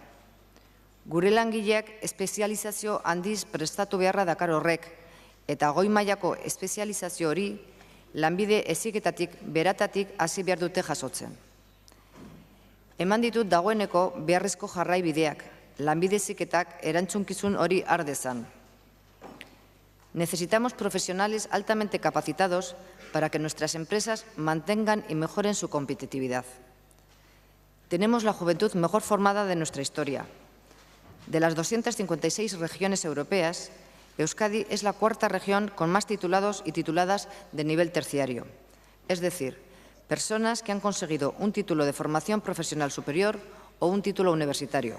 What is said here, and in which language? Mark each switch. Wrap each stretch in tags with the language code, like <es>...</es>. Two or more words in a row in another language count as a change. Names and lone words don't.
<eu>Gure langileak espezializazio handiz prestatu beharra dakar horrek, eta goi mailako espezializazio hori lanbide heziketatik beratatik hasi behar dute jasotzen. Eman ditut dagoeneko beharrezko jarraibideak, lanbide heziketak erantzunkizun hori har dezan.</eu> <es>Necesitamos profesionales altamente capacitados para que nuestras empresas mantengan y mejoren su competitividad. Tenemos la juventud mejor formada de nuestra historia. De las 256 regiones europeas, Euskadi es la cuarta región con más titulados y tituladas de nivel terciario, es decir, personas que han conseguido un título de formación profesional superior o un título universitario.</es>